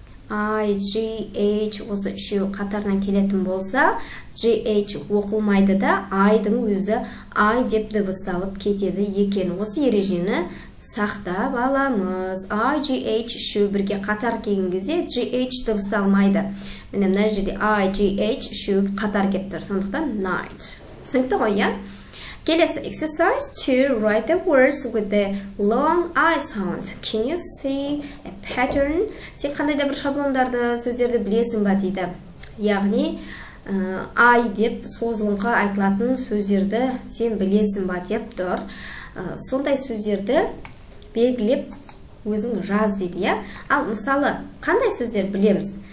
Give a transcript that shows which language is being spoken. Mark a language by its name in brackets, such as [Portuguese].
[Kazakh] I, G, H осы үшеуі қатарынан келетін болса, G, H оқылмайды да, I-дың өзі I деп дыбысталып кетеді екен. Осы ережені сақтап аламыз. I, G, H үшеуі бірге қатар келген кезде G, H дыбысталмайды. Мына жерде I, G, H үшеуі қатар келіп тұр. Сондықтан night. Түсінікті ғой, Келесі exercise 2. [English] Write the words with the long I sound. Can you see a pattern? [Kazakh] Сен қандай да бір шаблондарды, сөздерді білесің ба дейді. Яғни, I деп созылыңқы айтылатын сөздерді сен білесің ба деп тұр. Сондай сөздерді белгілеп өзің жаз дейді, Ал мысалы, қандай сөздер білеміз?